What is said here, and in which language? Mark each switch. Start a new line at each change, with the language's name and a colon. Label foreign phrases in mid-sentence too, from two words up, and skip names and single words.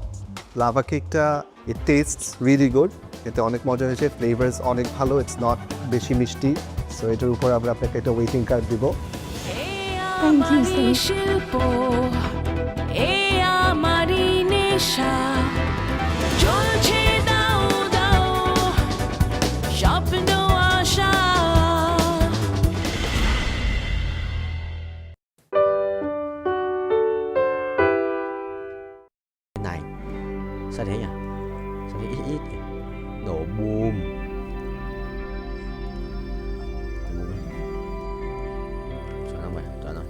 Bangla: লাভা কেকটা
English: it tastes really good,
Bangla: এতে অনেক মজা হয়েছে, ফ্লেভার্স অনেক ভালো,
English: it's not
Bangla: বেশি মিষ্টি। সো এটার উপর আমরা আপনাকে একটা
English: waiting card
Bangla: দিব। শিল্প এ আমারই নেশা চলছে দাও দাও স্বপ্ন আশা
Vietnamese: này sao thế nhỉ, sao thế ít ít nhỉ? Nổ bùm. Chọn không mày, chọn không?